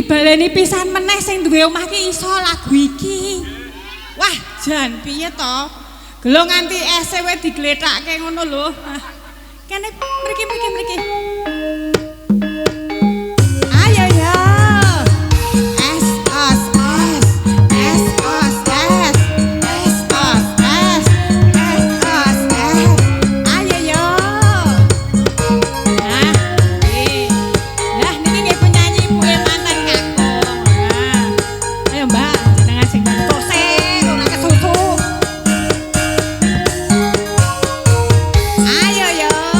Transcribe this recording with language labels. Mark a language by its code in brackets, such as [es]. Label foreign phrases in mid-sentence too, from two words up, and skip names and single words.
[jv] baleni pisan meneh sing duwe omah ki iso lagu iki. Wah, jan piye to? Gelo nganti SW diglethakke ngono lho. Kene mriki. Ayo ya. S os S. S os S. S os S. S os S. Ayo ya. Nah, lah niki nggih penyanyi ibuke mantan kakung. Nah, ayo Mbak, jenengan sing tose ora kesusu. Ayo ya.